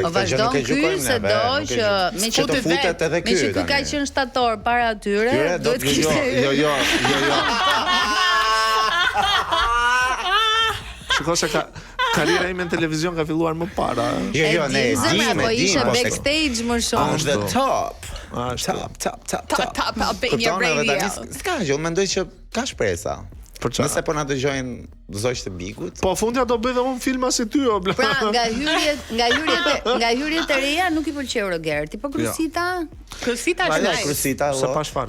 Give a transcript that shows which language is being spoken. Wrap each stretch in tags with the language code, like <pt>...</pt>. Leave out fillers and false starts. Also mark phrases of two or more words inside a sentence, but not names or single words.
<sq>Vazhdon ky se do që me që të futet edhe ky. Me që ky ka qenë shtator para atyre, duhet kishte. Jo. Shiko se karriera ime në televizion ka filluar më para. Jo, ne po ishe backstage më shumë.</sq> <en>On the top. Top Albania Radio.</en> <sq>Ska gjë, mendoj që ka shpresa. Nëse po na dëgjojnë zogjtë të Bigut. Po fundja do bëj dhe unë filma si ty o bla. Pra nga hyrjet e reja nuk i pëlqeu Rogerti, po Krusita? Krusita është nice. Krusita sa pash fare.</sq>